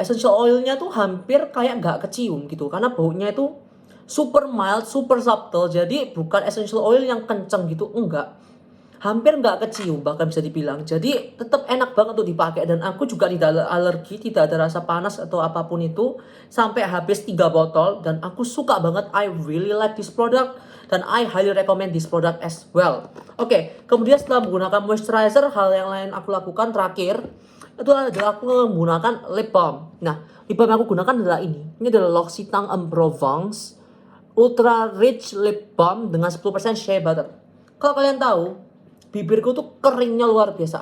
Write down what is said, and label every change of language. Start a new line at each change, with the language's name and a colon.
Indonesian: Essential oilnya tuh hampir kayak nggak kecium gitu, karena baunya itu
English: super mild, super subtle.
Indonesian: Jadi bukan essential oil yang kenceng gitu, enggak. Hampir nggak kecium bahkan bisa dibilang. Jadi tetap enak banget untuk dipakai dan aku juga tidak alergi, tidak ada rasa panas atau apapun itu sampai habis 3 botol dan aku suka banget.
English: I really like this product
Indonesian: dan
English: I highly recommend this product as well.
Indonesian: Oke, kemudian setelah menggunakan moisturizer, hal yang lain aku lakukan terakhir itu adalah aku menggunakan lip balm. Nah, lip balm yang aku gunakan adalah ini. Ini adalah L'Occitane en Provence Ultra Rich Lip Balm dengan 10% shea butter. Kalau kalian tahu, bibirku tuh keringnya luar biasa.